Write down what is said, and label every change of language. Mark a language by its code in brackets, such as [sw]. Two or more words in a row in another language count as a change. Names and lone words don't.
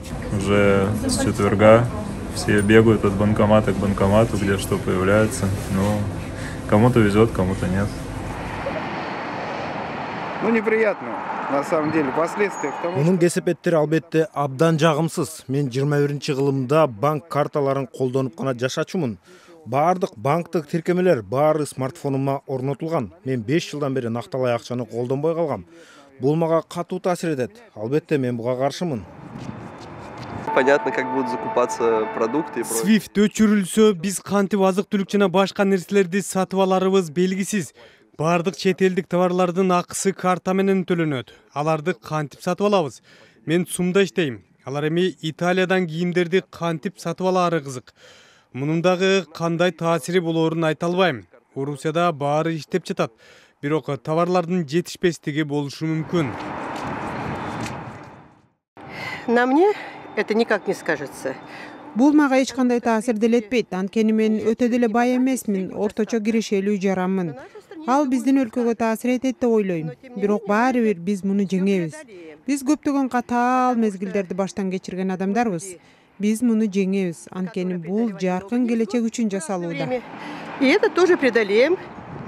[ru] Уже с четверга все бегают от банкомата к банкомату, где что появляется. Но кому-то везет, кому-то нет. Ну, неприятно, на самом деле, последствия к тому, [ky] Мунун кесепеттери албетте абдан жагымсыз. Мен 21-кылымда банк карталарын колдонуп гана жашачумун. Баардык банктык тиркемелер баары смартфонума орнотулган. Мен 5 жылдан бери накталай акчаны колдонбой калгам. Бул мага катуу таасир этет. Албетте мен буга каршымын. [ru] Понятно, как будут закупаться продукты. [ky] Swift өчүрүлсө, биз кантип азык-түлүк жана башка нерселерди сатып аларыбыз белгисиз. Бардык чет элдик товарлардын акысы карта менен төлөнөт. Аларды кантип сатып алабыз? Мен СУМда иштейм. Алар эми Италиядан кийимдерди кантип сатып алаары кызык. Мунун дагы кандай таасири болоорун айта албайм. Орусияда баары иштеп жатат. Бирок товарлардын жетишпестиги болушу мүмкүн. [ru] На мне это никак не скажется. [ky] Бул мага эч кандай таасир делетпейт. Анткени мен өтө деле бай эмесмин, орточо кирешелүү жаранмын. Ал биздин өлкөгө таасир этет деп ойлойм. Бирок баары бир биз муну жеңебиз. Биз көптөгөн катаал мезгилдерди баштан кечирген адамдарбыз. Биз муну жеңебиз. Анткени бул жаркын келечек үчүн жасалууда. [ru] И это тоже преодолеем.